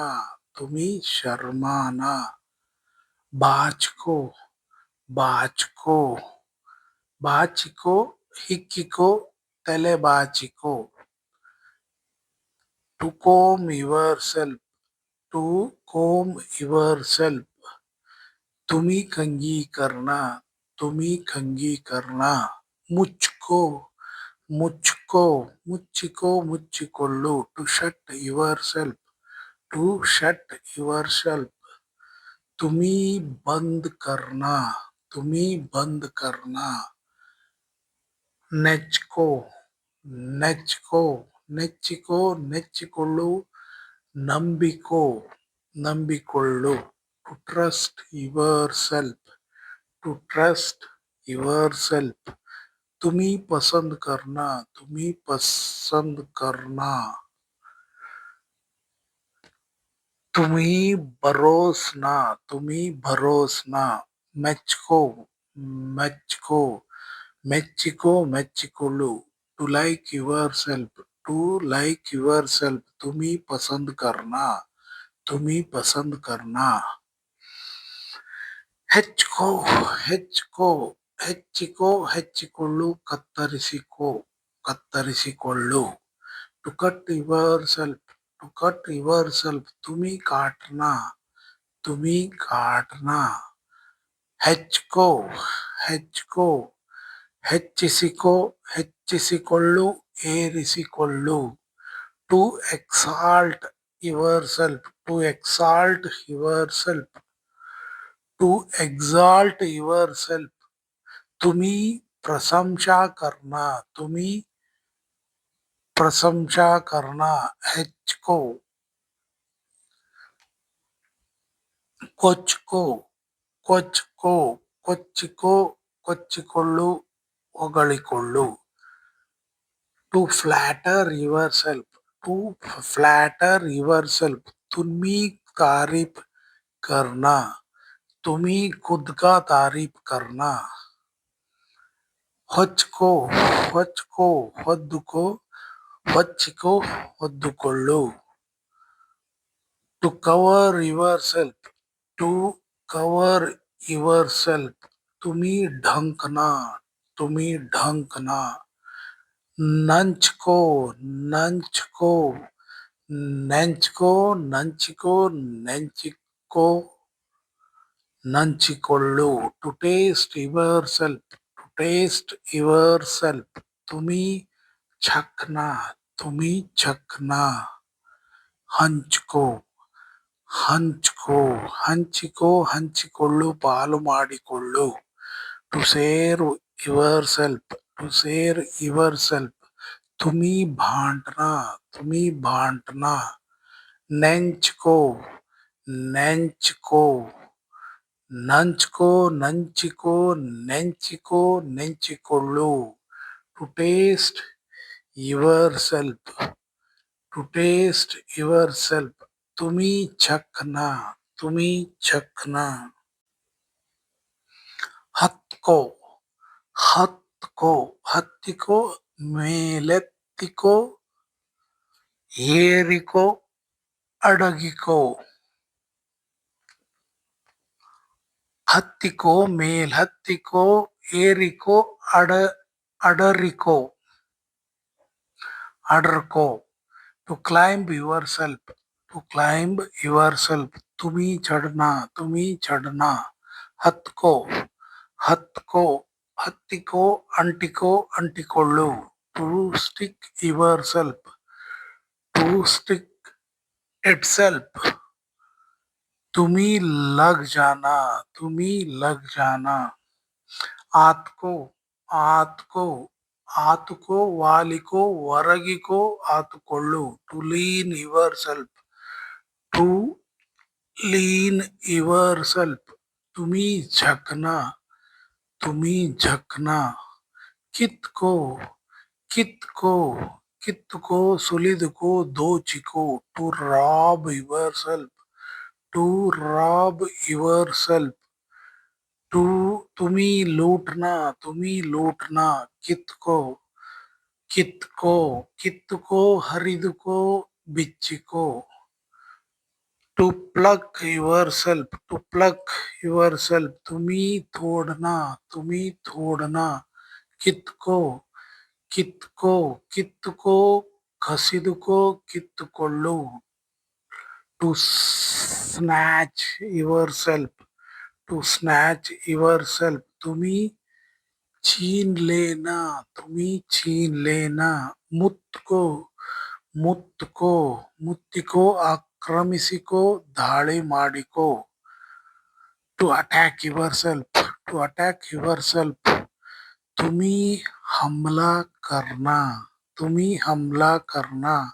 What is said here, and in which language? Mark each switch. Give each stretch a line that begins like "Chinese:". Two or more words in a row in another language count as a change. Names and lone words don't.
Hindi: तुम्ही शरमाना.
Kannada: ಬಾಚ್ಕೋ ಬಾಚ್ಕೋ ಬಾಚಿಕೋ ಹಿಕ್ಕಿಕೋ ತಲೆ ಬಾಚಿಕೋ.
English: to comb your self. to comb your self.
Hindi: तुम्ही कंघी करना. तुम्ही कंघी करना.
Kannada: ಮುಚ್ಕೋ ಮುಚ್ಕೋ ಮುಚ್ಚಿಕೋ ಮುಚ್ಚಿಕೊಳ್ಳು.
English: to shut your self. to shut your self.
Hindi: तुम्ही बंद करना. तुम्ही बंद करना.
Kannada: ನೆಚ್ಕೋ ನೆಚ್ಕೋ ನೆಚ್ಚಿಕೋ ನೆಚ್ಚಿಕೊಳ್ಳು. ನಂಬಿಕೋ ನಂಬಿಕೊಳ್ಳು.
English: to trust your self. to trust your self.
Hindi: तुम्ही पसंद करना. तुम्ही पसंद करना. तुम्ही भरोसना. तुम्ही भरोसना.
Kannada: ಮೆಚ್ಕೋ ಮೆಚ್ಕೋ ಮೆಚ್ಚಿಕೋ ಮೆಚ್ಚಿಕೊಳ್ಳು.
English: to like your self. to like your self.
Hindi: तुम्ही पसंद करना. तुम्ही पसंद करना.
Kannada: ಹೆಚ್ಕೋ ಹೆಚ್ಕೋ ಹೆಚ್ಚಿಕೋ ಹೆಚ್ಚಿಕೊಳ್ಳು. ಕತ್ತರಿಸಿಕೋ ಕತ್ತರಿಸಿಕೊಳ್ಳು.
English: to cut your self. to cut your self.
Hindi: तुम्ही काटना. तुम्ही काटना.
Kannada: ಹೆಚ್ಕೋ ಹೆಚ್ಕೋ ಹೆಚ್ಚಿಸಿಕೋ ಹೆಚ್ಚಿಸಿಕೊಳ್ಳು ಏರಿಸಿಕೊಳ್ಳು.
English: to exalt your self. to exalt your self. to exalt your self.
Hindi: तुम्ही प्रशंसा करना. तुम्ही प्रशंसा करना.
Kannada: ಹೆಚ್ಕೋ ಕೊಚ್ಕೋ ಕೊಚ್ಕೋ ಕೊಚ್ಚಿಕೋ ಕೊಚ್ಚಿಕೊಳ್ಳು ಹೊಗಳಿಕೊಳ್ಳು.
English: to flatter your self. to flatter your self.
Hindi: तुम्ही तारीफ करना, तुम्ही खुद का तारीफ करना.
Kannada: ಹೊಚ್ಕೋ ಹೊಚ್ಕೋ ಹೊದ್ದುಕೋ ಹೊಚ್ಚಿಕೋ ಹೊದ್ದುಕೊಳ್ಳು.
English: to cover your self, to cover your self,
Hindi: तुम्ही ढंकना, तुम्ही ढंकना.
Kannada: ನಂಚ್ಕೋ ನಂಚ್ಕೋ ನೆಂಚ್ಕೋ ನಂಚಿಕೋ ನೆಂಚಿಕೋ ನಂಚಿಕೊಳ್ಳು.
English: to taste your self, to taste your self,
Hindi: तुम्ही चखना, तुम्ही चखना.
Kannada: ಹಂಚ್ಕೋ ಹಂಚ್ಕೋ ಹಂಚಿಕೋ ಹಂಚಿಕೊಳ್ಳು ಪಾಲು ಮಾಡಿಕೊಳ್ಳು.
English: to share your self, to share your self,
Hindi: तुम्ही भांडना, तुम्ही भांडना.
Kannada: ನೆಂಚ್ಕೋ ನೆಂಚ್ಕೋ ನಂಚ್ಕೋ ನಂಚಿಕೋ ನೆಂಚಿಕೋ ನೆಂಚಿಕೊಳ್ಳು.
English: to taste your self, to taste your self,
Hindi: तुम्ही चखना, तुम्ही चखना.
Kannada: ಹತ್ಕೋ ಹತ್ಕೋ ಹತ್ತಿಕೋ ಮೇಲೆತ್ತಿಕೋ ಏರಿಕೋ ಅಡಗಿಕೋ. ಹತ್ತಿಕೋ ಮೇಲ್ಹತ್ತಿಕೋ ಏರಿಕೋ ಅಡರಿಕೋ ಅಡರ್ಕೋ.
English: to climb your self, to climb your self,
Hindi: तुम्ही चढ़ना, तुम्ही चढ़ना.
Kannada: ಹತ್ಕೋ ಹತ್ಕೋ ಹತ್ತಿಕೋ ಅಂಟಿಕೋ ಅಂಟಿಕೊಳ್ಳು.
English: to stick your self, to stick it self,
Hindi: तुम्ही लग जाना, तुम्ही लग जाना.
Kannada: ಆತ್ಕೋ ಆತ್ಕೋ ಆತುಕೋ ವಾಲಿಕೋ ಒರಗಿಕೋ ಆತುಕೊಳ್ಳು.
English: to lean your self, to lean your self,
Hindi: तुम्ही झकना, तुम्ही झकना.
Kannada: ಕಿತ್ಕೋ ಕಿತ್ಕೋ ಕಿತ್ತುಕೋ ಸುಲಿದುಕೋ ದೋಚಿಕೋ.
English: to rob your self, to rob your self, to
Hindi: तुम्ही लूटना, तुम्ही लूटना.
Kannada: ಕಿತ್ಕೋ ಕಿತ್ಕೋ ಕಿತ್ತುಕೋ ಹರಿದುಕೋ ಬಿಚ್ಚಿಕೋ.
English: to pluck your self, to pluck your self,
Hindi: तुम्ही तोड़ना, तुम्ही तोड़ना.
Kannada: ಕಿತ್ಕೋ ಕಿತ್ಕೋ ಕಿತ್ತುಕೋ ಕಸಿದುಕೋ ಕಿತ್ತುಕೊಳ್ಳು.
English: to snatch your self, to snatch your self,
Hindi: तुम्ही छीन लेना, तुम्ही छीन लेना.
Kannada: ಮುತ್ಕೋ ಮುತ್ಕೋ ಮುತ್ತಿಕೋ ಆಕ್ರಮಿಸಿಕೋ ದಾಳಿ ಮಾಡಿಕೋ.
English: to attack your self, to attack your self,
Hindi: तुम्ही हमला करना, तुम्ही हमला करना.